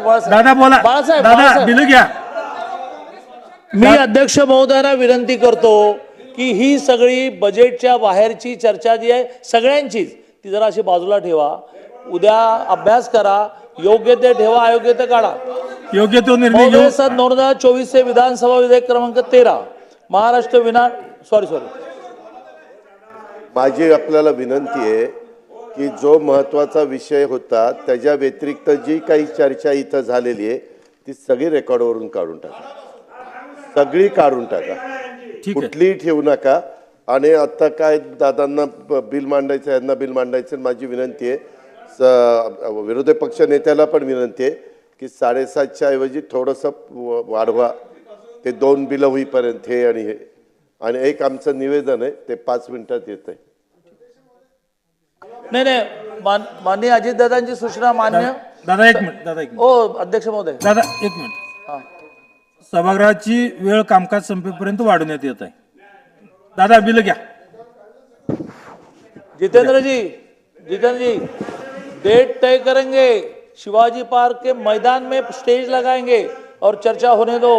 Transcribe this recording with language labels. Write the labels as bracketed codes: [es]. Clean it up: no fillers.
[mr] दादा बोला. दादा बिल घ्या. मी अध्यक्ष महोदयांना विनंती करतो की ही सगळी बजेटच्या बाहेरची चर्चा जी आहे सगळ्यांचीच ती जरा अशी बाजूला ठेवा. उद्या अभ्यास करा, योग्य ते ठेवा, अयोग्य ते काढा. योग्य तो निर्णय घेऊ. [hi] महोदय सन 2024 से विधानसभा विधेयक क्रमांक 13 महाराष्ट्र सॉरी [mr] माझी आपल्याला विनंती आहे की जो महत्त्वाचा विषय होता त्याच्या व्यतिरिक्त जी काही चर्चा इथं झालेली आहे ती सगळी रेकॉर्डवरून काढून टाका. सगळी काढून टाका. कुठलीही ठेवू नका. आणि आता काय दादांना बिल मांडायचं, यांना बिल मांडायचं. माझी विनंती आहे, विरोधी पक्ष नेत्याला पण विनंती आहे की 7:30च्या ऐवजी थोडंसं वाढवा. ते 2 बिलं होईपर्यंत हे आणि हे. आणि एक आमचं निवेदन आहे ते 5 मिनिटात येत आहे. नाही माननीय अजितदादांची सूचना मान्य. दादा एक मिनिट. अध्यक्ष महोदय. दादा एक मिनिट. सभागृहाची वेळ कामकाज संपेपर्यंत वाढवण्यात येत आहे. दादा बिल घ्या. [hi] जितेंद्र जी डेट तय करेंगे, शिवाजी पार्क के मैदान में स्टेज लगाएंगे और चर्चा होने दो.